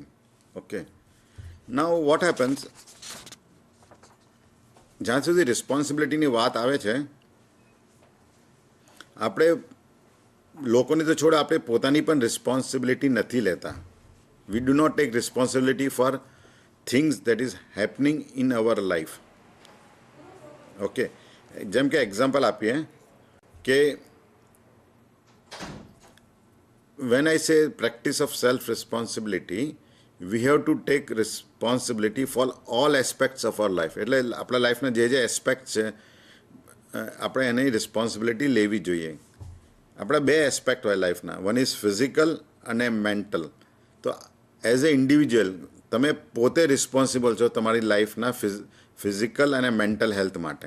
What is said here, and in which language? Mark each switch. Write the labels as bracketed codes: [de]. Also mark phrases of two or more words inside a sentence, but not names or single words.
[en] Okay. Now, what happens? [gu] જ્યાં સુધી રિસ્પોન્સિબિલિટીની વાત આવે છે, આપણે લોકોની તો છોડ આપણે પોતાની પણ રિસ્પોન્સિબિલિટી નથી લેતા. [en] We do not take responsibility for things that is happening in our life. [gu] ઓકે, જેમ કે એક્ઝામ્પલ આપીએ કે [en] when I say practice of self-responsibility, we have to take responsibility for all aspects of our life. [gu] એટલે આપણા લાઈફના જે એસ્પેક્ટ છે આપણે એની રિસ્પોન્સિબિલિટી લેવી જોઈએ. આપણા બે એસ્પેક્ટ હોય લાઈફના, [en] one is physical [gu] અને મેન્ટલ. તો [en] as a individual [gu] તમે પોતે રિસ્પોન્સિબલ છો તમારી લાઈફના ફિઝિકલ અને મેન્ટલ હેલ્થ માટે.